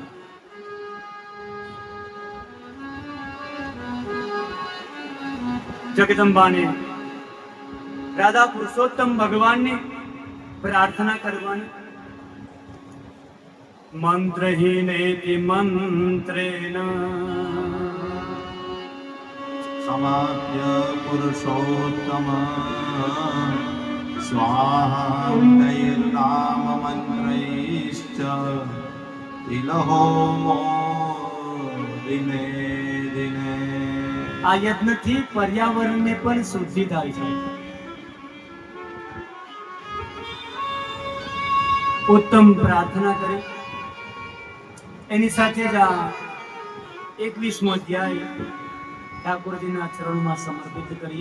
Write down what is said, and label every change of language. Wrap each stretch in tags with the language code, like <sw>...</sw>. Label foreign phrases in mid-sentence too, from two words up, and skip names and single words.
<gu>જગદંબાને રાધા પુરુષોત્તમ ભગવાનની પ્રાર્થના કરવાની.</gu> <sa>મંત્રહીનેતિ મંત્રેણ समाप्य पुरुषोत्तम स्वाहा तैर्नाम मंत्रैश्च तिलहोमो दिने दिने.</sa> <gu>આ યજ્ઞથી પર્યાવરણને પણ શુદ્ધિ થાય છે. ઉત્તમ પ્રાર્થના કરી. એની સાથે જ આ 21મો અધ્યાય ઠાકોરજીના ચરણમાં સમર્પિત કરીએ.</gu>